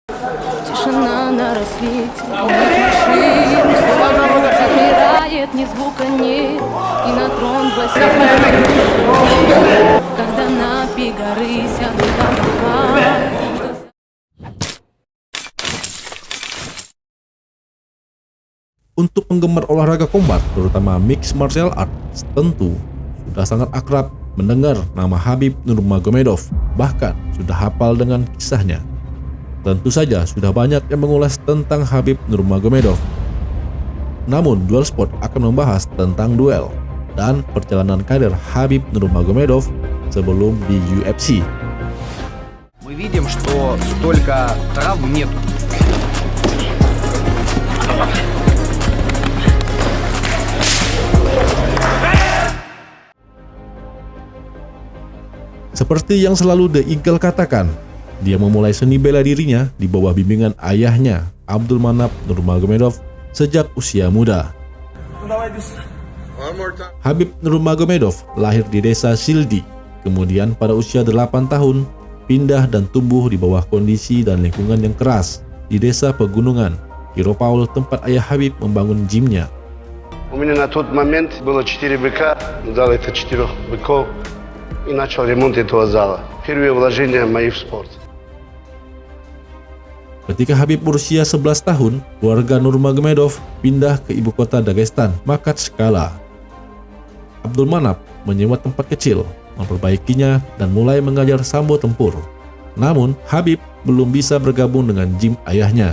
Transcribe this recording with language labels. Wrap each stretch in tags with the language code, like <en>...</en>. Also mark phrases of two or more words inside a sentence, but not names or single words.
<ru>Тишина на рассвете, нет машин, все замирает, ни звука нет, и на трон восседает, когда на пик горы сядут облака.</ru> <id>Untuk penggemar olahraga combat, terutama</id> <en>mixed martial arts,</en> <id>tentu sudah sangat akrab mendengar nama Khabib Nurmagomedov, bahkan sudah hafal dengan kisahnya. Tentu saja sudah banyak yang mengulas tentang Khabib Nurmagomedov. Namun, Duel Sport akan membahas tentang duel dan perjalanan karir Khabib Nurmagomedov sebelum di UFC.</id> <ru>Мы видим, что столько травм нету.</ru> <id>Seperti yang selalu The Eagle katakan, dia memulai seni bela dirinya di bawah bimbingan ayahnya, Abdulmanap Nurmagomedov, sejak usia muda. Khabib Nurmagomedov lahir di desa Sildi, kemudian pada usia 8 tahun, pindah dan tumbuh di bawah kondisi dan lingkungan yang keras di desa pegunungan, Kiropaul, tempat ayah Khabib membangun gymnya.</id> <ru>У меня на тот момент было 4 быка, дал это 4 быков и начал ремонт этого зала. Первые вложения мои в спорт.</ru> <id>Ketika Khabib berusia 11 tahun, keluarga Nurmagomedov pindah ke ibu kota Dagestan, Makhatchkala. Abdulmanap menyewa tempat kecil, memperbaikinya, dan mulai mengajar sambo tempur. Namun, Khabib belum bisa bergabung dengan gym ayahnya.</id>